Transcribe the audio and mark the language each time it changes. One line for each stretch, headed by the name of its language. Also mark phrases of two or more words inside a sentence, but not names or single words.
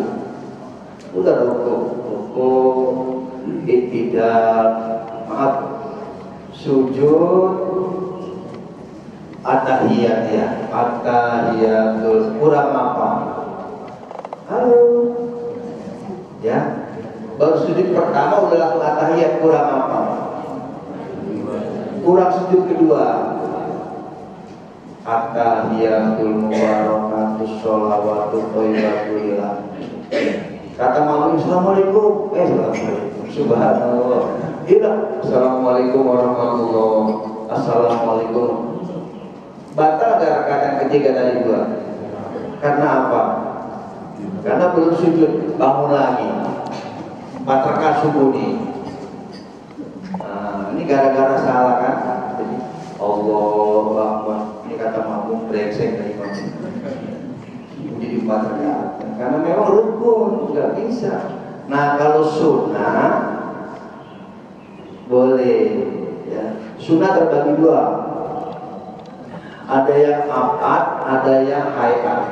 Indonesian: Udah rukuk, iktidal, maaf, sujud, at-tahiyat ya, at-tahiyatul, kurang apa? Halo, ya, baru sujud pertama udah langsung at-tahiyat, kurang apa? Kurang sujud kedua.
Arabic: التحيات المباركات الصلوات الطيبات لله.
Indonesian: Kata makmum, Assalamualaikum. Assalamualaikum. Subhanallah. Iya,
Arabic: السلام عليكم ورحمة الله.
Indonesian: Assalamualaikum. Batal gak rakaat yang ketiga tadi dua? Karena apa? Karena belum sujud, bangun lagi. 4 rakaat subuh nih. Nah, ini gara-gara salah kan? Jadi
Arabic: الله أكبر.
Indonesian: Ini kata makmum brengsek dari makmum. Jadi 4 rakaat. Karena memang rukun, nggak bisa. Nah kalau sunnah boleh, ya. Sunnah terbagi 2. Ada yang abad, ada yang hayat.